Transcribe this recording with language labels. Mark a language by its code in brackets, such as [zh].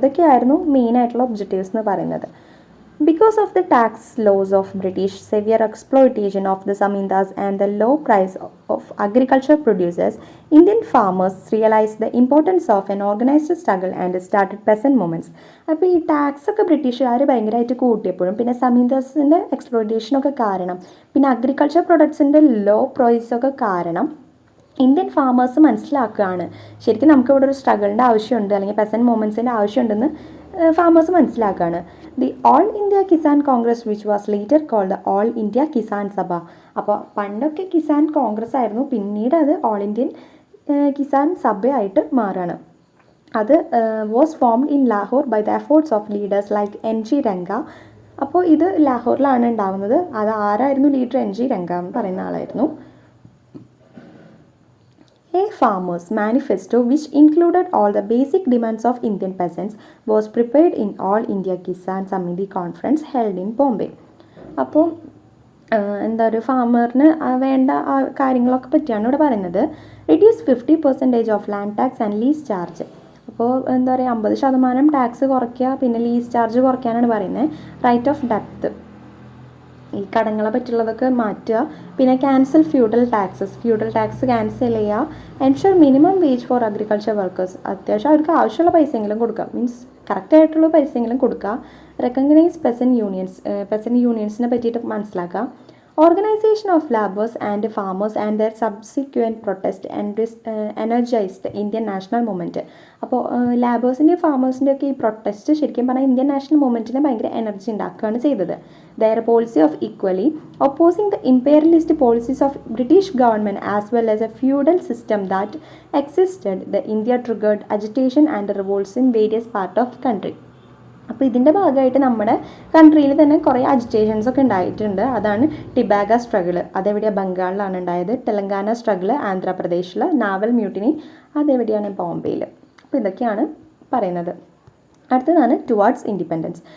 [ml] ഇതൊക്കെയായിരുന്നു മെയിനായിട്ടുള്ള ഒബ്ജക്റ്റീവ്സ് എന്ന് പറയുന്നത്. [en] Because of the tax laws of British, severe exploitation of the Samindas and the low price of agriculture produces, Indian farmers realized the importance of an organized struggle and started peasant movements. [ml] അപ്പോൾ ഈ tax ഒക്കെ ബ്രിട്ടീഷുകാർ ഭയങ്കരമായിട്ട് കൂട്ടിയപ്പോഴും പിന്നെ സമീന്ദാസിൻ്റെ എക്സ്പ്ലോയിറ്റേഷനൊക്കെ കാരണം പിന്നെ agriculture പ്രൊഡക്ട്സിൻ്റെ law പ്രൈസൊക്കെ കാരണം Indian farmers മനസ്സിലാക്കുകയാണ് ശരിക്കും നമുക്കിവിടെ ഒരു സ്ട്രഗിളിൻ്റെ ആവശ്യമുണ്ട് അല്ലെങ്കിൽ പെസൻറ്റ് മൂവ്മെൻറ്റ്സിൻ്റെ ആവശ്യമുണ്ടെന്ന് ഫാമേഴ്സ് മനസ്സിലാക്കുകയാണ്. [en] The all India Kisan Congress which was later called the all India Kisan Sabha. [ml] അപ്പോൾ പണ്ടൊക്കെ കിസാൻ കോൺഗ്രസ് ആയിരുന്നു, പിന്നീട് അത് ഓൾ ഇന്ത്യൻ കിസാൻ സഭയായിട്ട് മാറുകയാണ്. [en] അത് was formed in Lahore by the efforts of leaders like NG Ranga. [ml] അപ്പോൾ ഇത് ലാഹോറിലാണ് ഉണ്ടാവുന്നത്. അത് ആരായിരുന്നു ലീഡർ? NG രംഗ എന്ന് പറയുന്ന ആളായിരുന്നു. [en] A farmer's manifesto, which included all the basic demands of Indian peasants, was prepared in All India Kisan Samiti conference held in Bombay. [ml] അപ്പോൾ ഒരു ഫാമറിന് വേണ്ട കാര്യങ്ങളൊക്കെ പറ്റിയാണ് ഇവിടെ പറയുന്നത്. [en] Reduce 50% of land tax and lease charge. [ml] അപ്പോൾ 50% ടാക്സ് കുറയ്ക്കുക, പിന്നെ ലീസ് ചാർജ് കുറയ്ക്കാനാണ് പറയുന്നത്. [en] right of depth, [ml] ഈ കടങ്ങളെ പറ്റുള്ളതൊക്കെ മാറ്റുക. പിന്നെ [en] cancel feudal tax [ml] ക്യാൻസൽ ചെയ്യുക. [en] ensure minimum wage for agriculture workers, [ml] അത്യാവശ്യം അവർക്ക് ആവശ്യമുള്ള പൈസയെങ്കിലും കൊടുക്കുക. മീൻസ് കറക്റ്റായിട്ടുള്ള പൈസയെങ്കിലും കൊടുക്കുക. [en] recognize peasant [ml] യൂണിയൻസിനെ പറ്റിയിട്ട് മനസ്സിലാക്കുക. [en] Organization of labours and farmers and their subsequent protest energized Indian national movement. [ml] അപ്പോൾ ലാബേഴ്സിൻ്റെയും ഫാമേഴ്സിൻ്റെയും ഒക്കെ ഈ പ്രൊട്ടസ്റ്റ് ശരിക്കും പറഞ്ഞാൽ ഇന്ത്യൻ നാഷണൽ മൂവ്മെൻറ്റിനെ ഭയങ്കര എനർജി ഉണ്ടാക്കുകയാണ് ചെയ്തത്. [en] Their policy of equally opposing the imperialist policies of British government as well as a feudal system that existed, the India triggered agitation and revolts in various parts of country. [ml] അപ്പോൾ ഇതിൻ്റെ ഭാഗമായിട്ട് നമ്മുടെ കൺട്രിയിൽ തന്നെ കുറേ agitations ഒക്കെ ഉണ്ടായിട്ടുണ്ട്. അതാണ് ടിബാഗ struggle, അതെവിടെയാണ് ബംഗാളിലാണ് ഉണ്ടായത്. തെലങ്കാന സ്ട്രഗിൾ ആന്ധ്രാപ്രദേശിൽ. നാവൽ മ്യൂട്ടിനി അതെവിടെയാണ് ബോംബെയിൽ. അപ്പോൾ ഇതൊക്കെയാണ് പറയുന്നത്. അടുത്തതാണ് [en] Towards independence.